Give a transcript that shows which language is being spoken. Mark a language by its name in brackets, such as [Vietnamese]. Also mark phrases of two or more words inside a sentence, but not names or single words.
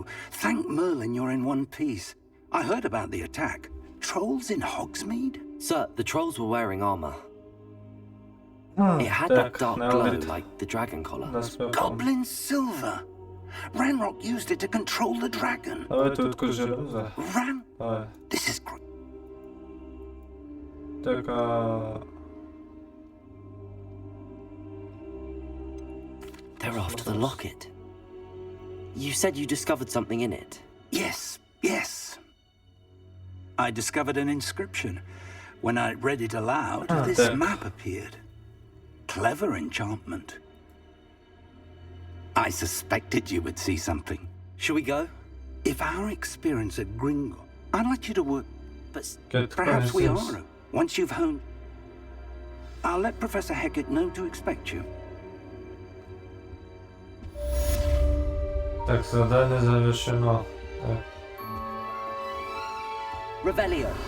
[English] Thank Merlin you're in one piece. I heard about the attack. Trolls in Hogsmeade? Sir, the trolls were wearing armor. It had [Russian] Так, [English] that dark glow like the dragon collar. Goblin silver. Ranrock used it to control the dragon. [Kazakh] Давайте өткізіп жүрміз. [English] Ran? [Russian] Давай. [English] This is great. [Russian] Так, [English] They're after the locket. You said you discovered something in it. Yes. I discovered an inscription. When I read it aloud, this map appeared. Clever enchantment. I suspected you would see something. Shall we go? If our experience at Gringo, I'd like you to work. But Perhaps we are. Once you've honed, I'll let Professor Hecat know to expect you. [Russian] Так, задание завершено. Так. [English] Revelio.